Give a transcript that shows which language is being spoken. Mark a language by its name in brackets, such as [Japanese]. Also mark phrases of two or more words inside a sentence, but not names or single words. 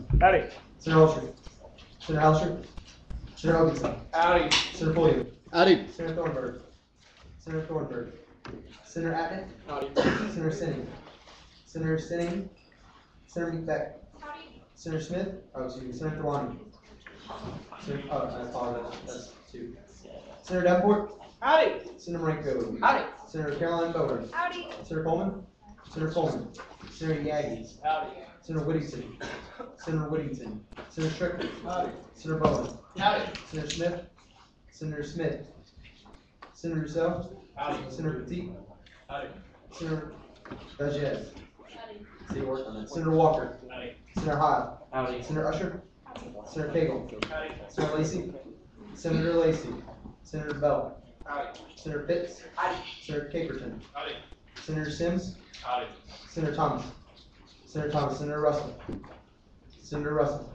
[English] Howdy. Senator Holster. Senator Halster. Senator Hoganson. Howdy. Senator Pulliam. Howdy. Senator Thornburg. Senator Thornburg. Senator Atnick. Howdy. Senator Sinning. Senator Sinning. Senator McBeck. Howdy. Senator Smith. Oh, excuse me. Senator Thorwani. I apologize. That's two. Senator Davenport. Howdy. Senator Marenko. Howdy. Senator Caroline Bower. Howdy. Senator Coleman. Senator Coleman. Senator Yagi. Howdy. Senator Whittington. Senator Whittington. Senator Strickland. Howdy. Senator Bowen. Howdy. Senator Smith. Senator Smith. Senator Rousseau. Howdy. Senator Petit. Howdy. Senator Vazquez. Howdy. See, work on that. Senator Walker. Howdy. Senator Hyde. Howdy. Senator Usher. Senator Cagle. Howdy. Senator Lacey. Senator Lacey. Senator Bell. Howdy. Senator Pitts. Howdy. Senator Caperton. Howdy. Senator Sims. Howdy. Senator Thomas. Senator Thomas. Senator Russell. Senator Russell.